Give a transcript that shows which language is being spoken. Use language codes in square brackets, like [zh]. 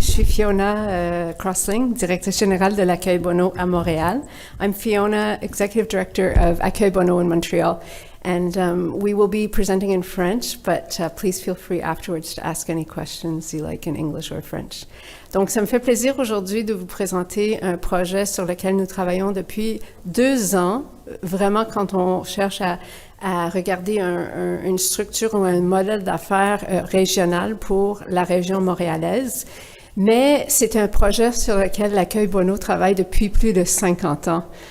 [fr] Je suis Fiona Crossling, directrice générale de l'Accueil Bonneau à Montréal. [en] I'm Fiona, Executive Director of Accueil Bonneau in Montreal. And we will be presenting in French, but please feel free afterwards to ask any questions you like in English or French. [fr] Donc, ça me fait plaisir aujourd'hui de vous présenter un projet sur lequel nous travaillons depuis 2 ans, vraiment quand on cherche à regarder une structure ou un modèle d'affaires régional pour la région montréalaise. Mais c'est un projet sur lequel l'Accueil Bonneau travaille depuis plus de 50 ans.